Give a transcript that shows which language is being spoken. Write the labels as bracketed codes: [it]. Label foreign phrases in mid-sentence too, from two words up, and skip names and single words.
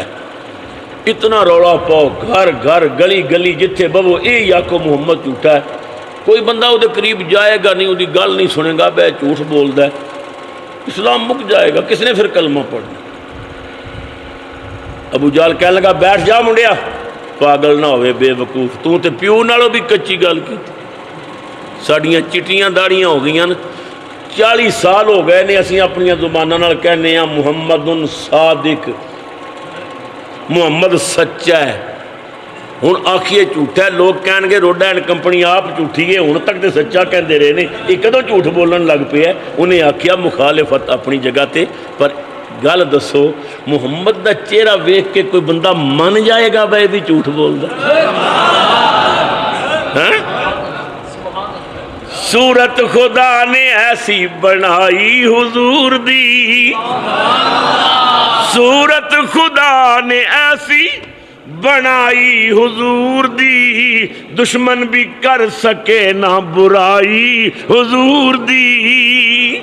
[pa] اتنا روڑا پاؤ، گھر گھر، گلی گلی، جتھے ببو اے یا کو محمد جھوٹا ہے۔ کوئی بندہ وہ قریب جائے گا نہیں، وہ گل نہیں سنے گا، بے جھوٹ بولدا ہے، اسلام مک جائے گا۔ کس نے پھر کلمہ پڑھنا؟ ابو جہل کہنے لگا بیٹھ جا منڈیا، پاگل نہ ہوئے بے وقوف، تو تے پیو نالوں بھی کچی گل کی۔ ساڑیاں چٹیاں داڑیاں ہو گئی ہیں، 40 سال ہو گئے نے اسی اپنی زبانوں نال کہنے ہیں محمد صادق، محمد سچا ہے۔ ہن آکھیے جھوٹا ہے، لوگ کہن گے روڈا [en] and company [pa] آپ جھوٹی ہے، ہن تک تے سچا کہندے رہے نے، یہ کدوں جھوٹ بولن لگ پے ہے؟ انہیں آکھیا مخالفت اپنی جگہ تے، پر گل دسو محمد دا چہرہ ویکھ کے کوئی بندہ من جائے گا بھائی بھی جھوٹ بولدا؟ [ur] صورت خدا نے ایسی بنائی حضور دی، صورت خدا نے ایسی بنائی حضور دی، دشمن بھی کر سکے نہ برائی حضور دی۔